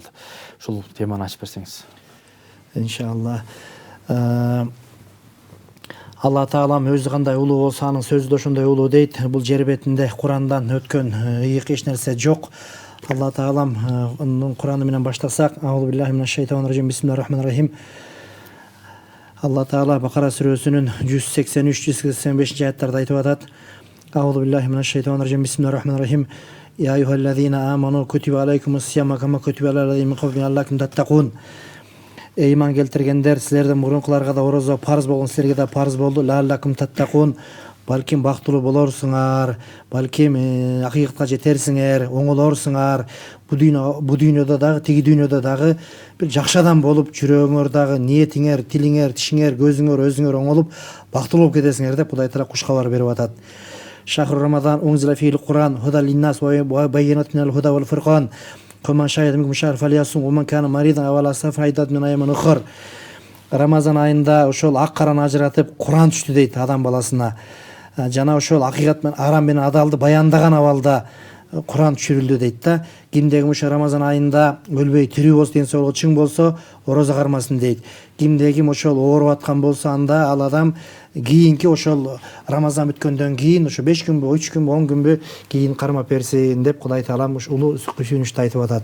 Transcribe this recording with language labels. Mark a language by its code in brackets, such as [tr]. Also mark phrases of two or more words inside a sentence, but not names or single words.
[ky] Ушул теманы ачып берсеңиз. [ar] إن شاء الله. [ky] Алла Таалам өзү кандай улуу болсо анын сөзү да ошондой улуу дейт. Бул жер бетинде Курандан өткөн ыйык эч нерсе жок. Алла Таалам Кураны менен баштасак, [ar] أعوذ بالله من الشيطان الرجيم، بسم الله الرحمن الرحيم. [ky] Алла Таала Бакара сүрөсүнүн 183-185 аяттарда айтып атат. [ar] أعوذ بالله من الشيطان الرجيم، بسم الله الرحمن الرحيم. يا أيها الذين آمنوا كتب عليكم الصيام كما كتب على الذين من قبلكم لعلكم تتقون. [ky] Ыйман келтиргендер, силердин мурункуларга да орозо парыз болгон, силерге да парыз болду. [ar] لعلكم تتقون. [ky] Балким бактылуу болорсуңар, балким акыйкатка жетерсиңер, оңолорсуңар. Бу дүйнөдө дагы, тиги дүйнөдө дагы бир жакшы адам болуп, жүрөгүңөр дагы, ниетиңер, тилиңер, тишиңер, көзүңөр, өзүңөр оңолуп, бактылуу болуп кетесиңер деп Кудай Таала куш кабар берип атат. [ar] شهر رمضان أنزل فيه القرآن هدى للناس وبينات من الهدى والفرقان. فمن شهد منكم الشهر فليصمه ومن كان مريضا أو على سفر فعدة من أيام أخر. [ky] Рамазан айында ошол ак караны ажыратып Куран түштү дейт адам баласына. Жана ошол акыйкат менен арам менен адалды баяндаган абалда Куран түшүрүлдү дейт да. Кимдеги ошо Рамазан айында өлбөй тирүү болсо, ден соолугу чың болсо, орозо кармасын дейт. Кимдеги ошол ооруп аткан болсо, анда ал адам кийинки ошол Рамазан бүткөндөн кийин ошо 5 күнбү, 3 күнбү, 10 күнбү кийин кармап берсин деп Кудай Таалам улуу сүйүнүчтү айтып атат.